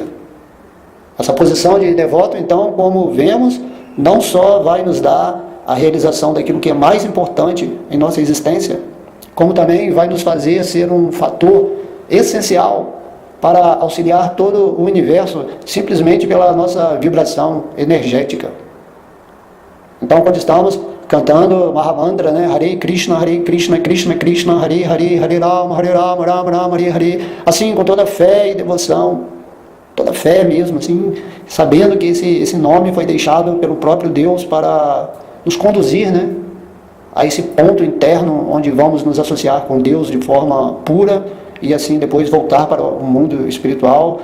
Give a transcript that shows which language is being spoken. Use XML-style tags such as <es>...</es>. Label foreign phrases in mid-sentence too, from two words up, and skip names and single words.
<pt>Essa posição de devoto, então, como vemos, não só vai nos dar a realização daquilo que é mais importante em nossa existência, como também vai nos fazer ser um fator essencial para auxiliar todo o universo, simplesmente pela nossa vibração energética. Então, quando estamos cantando Mahamantra, né,</pt> <sa>हरे कृष्ण कृष्ण कृष्ण हरे हरे हरे राम राम राम हरे हरे,</sa> <pt>assim, com toda fé e devoção, toda fé mesmo, assim, sabendo que esse nome foi deixado pelo próprio Deus para nos conduzir, né, a esse ponto interno onde vamos nos associar com Deus de forma pura e assim depois voltar para o mundo espiritual.</pt>